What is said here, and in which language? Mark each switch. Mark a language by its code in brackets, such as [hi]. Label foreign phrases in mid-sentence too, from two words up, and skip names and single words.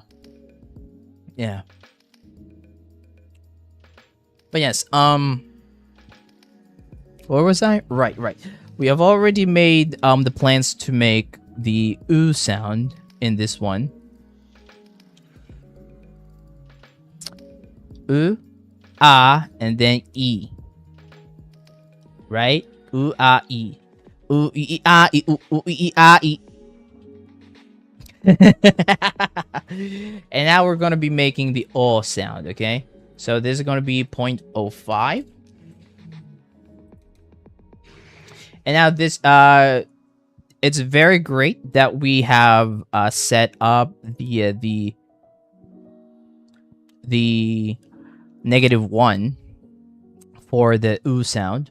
[en] Yeah. But yes, where was I? Right. We have already made the plans to make the sound in this one. And then e. Right? E. E, ah, e, e, ah, e. And now we're going to be making the O sound, okay? So this is going to be 0.05. And now this, it's very great that we have set up the -1 for the sound.